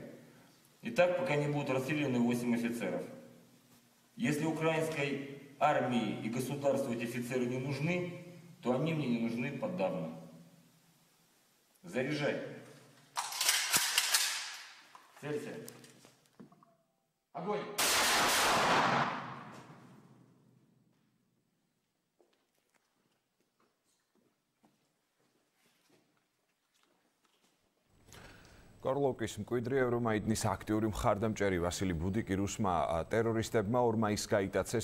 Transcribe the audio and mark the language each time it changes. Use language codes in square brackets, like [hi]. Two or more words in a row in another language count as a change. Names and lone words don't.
[ru] И так, пока не будут расстреляны 8 офицеров. Если украинской армии и государству эти офицеры не нужны, то они мне не нужны подавно. Заряжай. Целься. Огонь! [ka] გორლოვკის მკვიდრი ევრომაიდნის აქტიური მხარდამჭერი ვასილი ბუდიკი რუსმა ტერორისტებმა 2 მაისს გაიტაცეს.